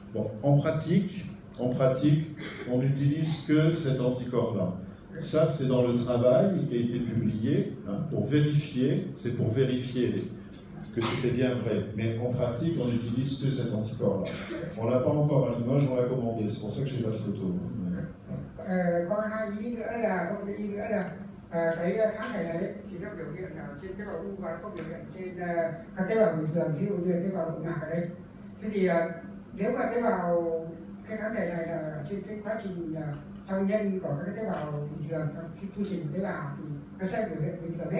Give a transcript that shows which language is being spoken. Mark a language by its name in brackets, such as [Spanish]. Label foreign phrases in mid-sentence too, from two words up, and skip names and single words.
[French] Bon, en pratique, on n'utilise que cet anticorps-là. Ça, c'est dans le travail qui a été publié pour vérifier, c'est pour vérifier que c'était bien vrai. Mais en pratique, on n'utilise que cet anticorps-là. On ne l'a pas encore à Limoges, on l'a commandé. C'est pour ça que j'ai pas de photo. [Vietnamese] Có hai ý nữa là có một cái ý nữa là cái kháng thể này đấy, thì nó biểu hiện ở trên tế bào u và nó có biểu hiện trên các tế bào bình thường, ví dụ như tế bào nội mạc ở đây. Thế thì nếu mà tế bào cái kháng thể này là trên cái quá trình trong nhân của các tế bào bình thường trong chu trình tế bào thì nó sẽ biểu hiện bình thường hết.